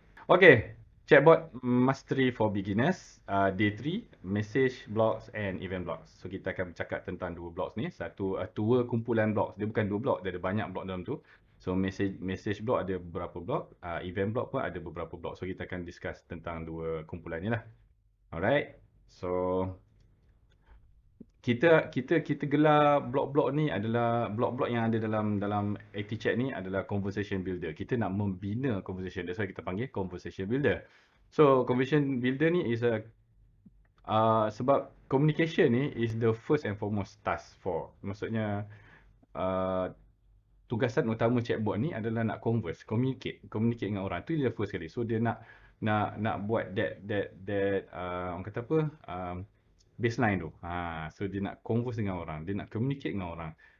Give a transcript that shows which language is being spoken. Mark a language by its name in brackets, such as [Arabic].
[English] Okay, chatbot mastery for beginners. Day 3, message blocks and event blocks. [Malay] So kita akan bercakap tentang dua blocks ni. Satu, dua kumpulan blocks. Dia bukan dua blok, dia ada banyak blok dalam tu. So message block ada beberapa blok, event block pun ada beberapa blok. So kita akan discuss tentang dua kumpulan ni lah. [English] Alright. [Malay] So kita gelar blok-blok ni adalah blok-blok yang ada dalam dalam ActiChat ni adalah conversation builder. Kita nak membina conversation. [English] That's why [Malay] kita panggil conversation builder. [English] So conversation builder ni is sebab communication ni is the first and foremost task for. [Malay] Maksudnya uh, tugasan utama chatbot ni adalah nak communicate dengan orang. Tu dia first sekali. So dia nak buat that orang kata apa? Baseline tu. So dia nak converse dengan orang, dia nak communicate dengan orang.